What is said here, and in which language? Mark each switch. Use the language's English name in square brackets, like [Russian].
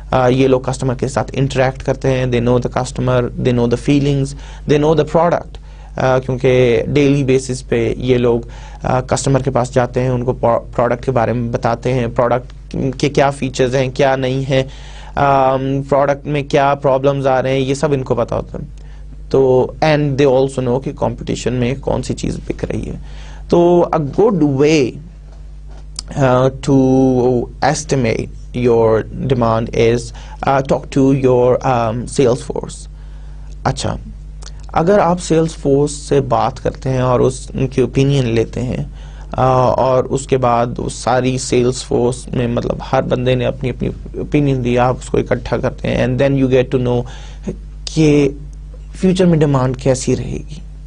[Urdu] یہ لوگ کسٹمر کے ساتھ انٹریکٹ کرتے ہیں, [English] they know the customer, they know the feelings, they know the product, [Urdu] کیونکہ ڈیلی بیسس پہ یہ لوگ کسٹمر کے پاس جاتے ہیں, ان کو پروڈکٹ کے بارے میں بتاتے ہیں, پروڈکٹ کے کیا فیچرز ہیں, کیا نہیں ہیں, پروڈکٹ میں کیا پرابلمز آ رہے ہیں, یہ سب ان کو پتا ہوتا ہے. تو [English] and they also know [Urdu] کہ کمپٹیشن میں کون سی چیز بک رہی ہے. [English] تو a good way to estimate your demand is talk to your sales force. [Urdu] اچھا, اگر آپ سیلز فورس سے بات کرتے ہیں اور ان کی اوپینین لیتے ہیں اور اس کے بعد اس ساری سیلز فورس میں مطلب ہر بندے نے اپنی اپنی اوپینین دی, آپ اس کو اکٹھا کرتے ہیں [English] and then you get to know [Urdu] کہ فیوچر میں ڈیمانڈ کیسی رہے گی.